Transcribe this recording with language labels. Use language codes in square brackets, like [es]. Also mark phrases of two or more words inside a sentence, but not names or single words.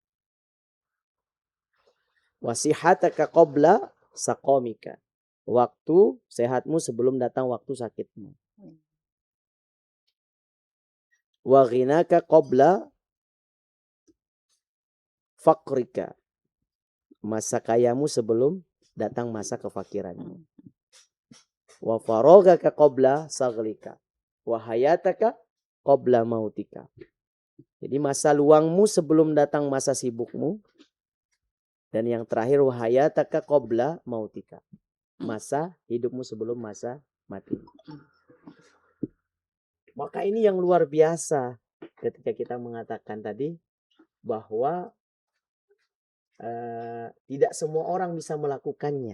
[ar] وصحتك قبل سقمك. [id] Waktu sehatmu sebelum datang waktu sakitmu. [ar] وغناك قبل فقرك. [id] Masa kayamu sebelum datang masa kefakiranmu. [ar] وفراغك قبل شغلك. وحياتك قبل موتك. [id] Jadi masa luangmu sebelum datang masa sibukmu. Dan yang terakhir [ar] وحياتك قبل موتك. [id] Masa hidupmu sebelum masa mati. Maka ini yang luar biasa ketika kita mengatakan tadi bahwa tidak semua orang bisa melakukannya.